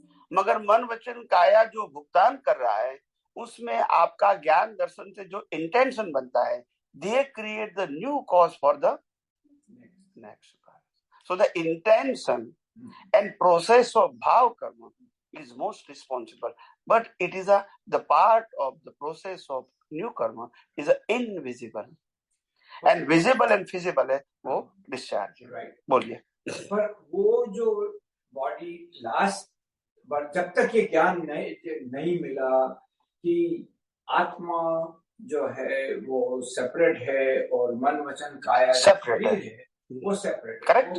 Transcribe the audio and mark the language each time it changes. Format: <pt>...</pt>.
<hi>मगर मन वचन काया जो भुगतान कर रहा है उसमें आपका ज्ञान दर्शन से जो इंटेंशन बनता है,</hi> <en>They create the new cause for the next. So the intention and process of bhav karma is most responsible, but it is the part of the process of new karma is invisible, and visible and feasible है वो discharge। Right.</en> <hi>बोलिए। पर वो जो body last, जब तक ये ज्ञान नहीं मिला कि आत्मा जो है वो सेपरेट है और मन वचन काया Separate है। है, वो सेपरेट,</hi> <en>Correct।</en>